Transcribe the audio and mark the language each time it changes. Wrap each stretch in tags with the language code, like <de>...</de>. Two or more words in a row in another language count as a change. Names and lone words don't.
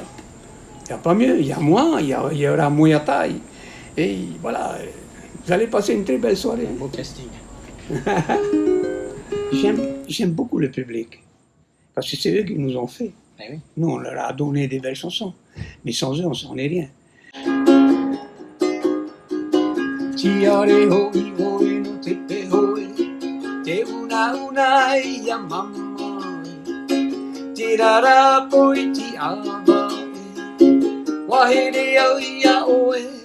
<fr>Il n'y a pas mieux, il y a moi, il y aura Moyatai. Et voilà, vous allez passer une très belle soirée. Beau casting. J'aime beaucoup le public, parce que c'est eux qui nous ont fait. Eh oui. Nous, on leur a donné des belles chansons, mais sans eux, on s'en est rien.</fr> <ty>Tiare hoi hoi no te pe hoi, te una una ia mama, te rara poi ti ava, wahere au ia oe,</ty>